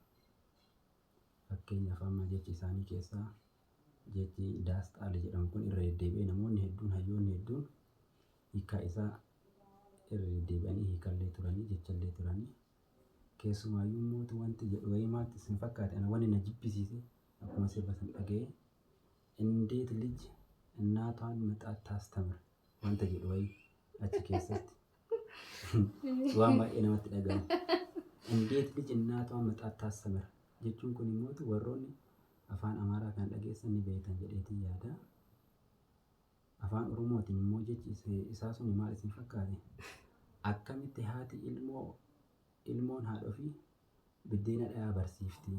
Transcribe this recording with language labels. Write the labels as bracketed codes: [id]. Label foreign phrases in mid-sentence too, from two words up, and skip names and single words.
[om] Fakkeenyaaf amma jechi isaanii keessaa jechi daasxaale jedhamu kun irra deddeebi'ee namoonni hedduun hayyoonni hedduun hiikaa isaa irra deddeebi'anii hiikallee turanii jechallee turanii. Keessumaayyuu immoo wanti jedhu wayimaatti isin fakkaate ana wanni na jibbisiise akkuma sirba san dhaga'ee [am] እንዴት ልጅ እናቷን መጣት ታስተምር [om] wanta jedhu wayi achi keessatti waan baay'ee namatti dhaga'ama. [am] እንዴት ልጅ እናቷን መጣት ታስተምር [om] jechuun kun immoo warroonni afaan Amaaraa kan dhageessan ni beektan jedheetii yaada. Afaan Oromootiin immoo jechi isaa sun maal isin fakkaate? Akkamitti haati ilmoon haadha ofii biddeena dhayaa barsiifti.